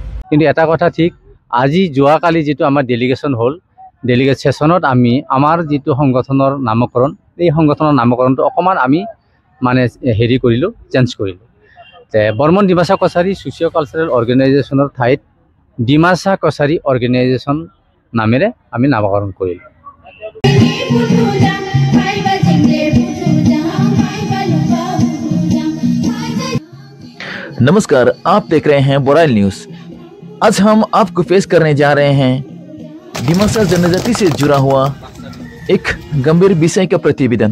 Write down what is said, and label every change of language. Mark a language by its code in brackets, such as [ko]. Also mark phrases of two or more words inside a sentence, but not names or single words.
[as] কিন্তু এটা কথা ঠিক আজি যোৱাকালি যেটো আমাৰ ডেলিগেশ্যন হ'ল ডেলিগেট সেশনত আমি আমাৰ যেটো সংগঠনৰ নামকৰণ এই সংগঠনৰ নামকৰণটো অকমান আমি মানে হেৰি কৰিলো চেঞ্জ কৰিলো বৰ্মন ডিমাছা কছাৰী সোশিঅ' কালচাৰেল অৰ্গেনাইজেশ্যনৰ ঠাইত ডিমাছা কছাৰী অৰ্গেনাইজেশ্যন নামেৰে আমি নামকৰণ কৰিলো। [hi] नमस्कार, आप देख रहे हैं बोराइल न्यूज। आज हम आपको पेश करने जा रहे हैं डिमासा जनजाति से जुड़ा हुआ एक गंभीर विषय का प्रतिवेदन।